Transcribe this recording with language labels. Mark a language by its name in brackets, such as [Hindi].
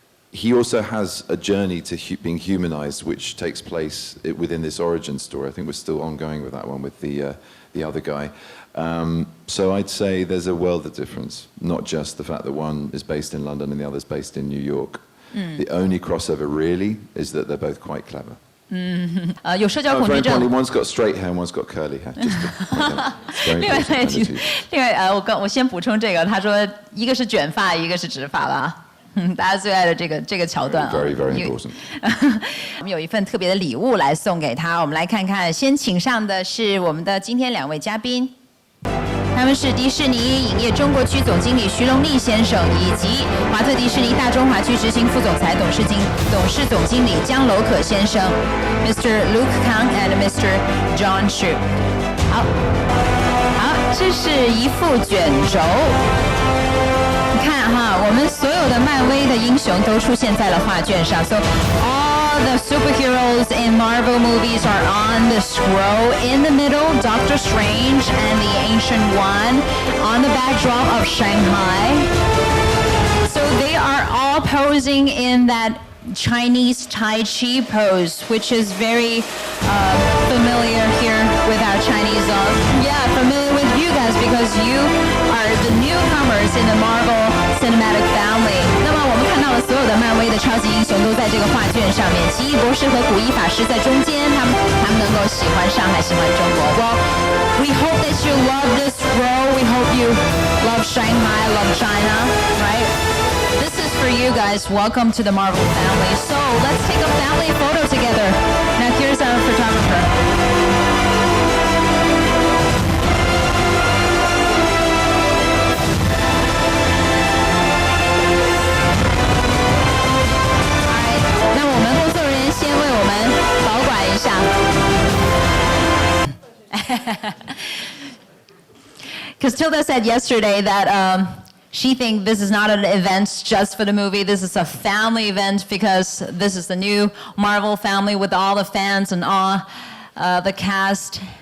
[English] He also has a journey to being humanized, which takes place within this origin story. I think we're still ongoing with that one with the other guy. So I'd say there's a world of difference, not just the fact that one is based in London and the other's based in New York. The only crossover really is that they're both quite clever. [Chinese] 有社交恐惧症。 [English] One's got straight hair and one's got curly hair. Just to point out. It's very important. [Chinese] 另外我先补充这个，他说一个是卷发，一个是直发啦。大家最爱的这个桥段啊 [English] Very, very important. [Chinese] 我们有一份特别的礼物来送给他，我们来看看。先请上的是我们的今天两位嘉宾，他们是迪士尼影业中国区总经理徐荣利先生，以及华特迪士尼大中华区执行副总裁、董事总经理江楼可先生 ，Mr. Luke Kang and Mr. John Shu。好，这是一副卷轴。你看哈，我们所有的漫威的英雄都出现在了画卷上。 [English] So all the superheroes in Marvel movies are on the scroll. In the middle, Doctor Strange and the Ancient One on the backdrop of Shanghai. So they are all posing in that Chinese Tai Chi pose, which is very familiar here with our Chinese. Familiar with you guys because you are the newcomers in the Marvel cinematic family. [Chinese] 那么我们看到了所有的漫威的超级英雄都在这个画卷上面，奇异博士和古一法师在中间，他们能够喜欢上海，喜欢中国。 [English] Well, we hope that you love this row. We hope you love Shanghai, love China, right?This is for you guys. Welcome to the Marvel family. So let's take a family photo together. Now here's our photographer. [Chinese] Alright, 那我们工作人员先为我们保管一下。 [English] Because Tilda said yesterday that,she thinks this is not an event just for the movie. This is a family event because this is the new Marvel family with all the fans and all the cast.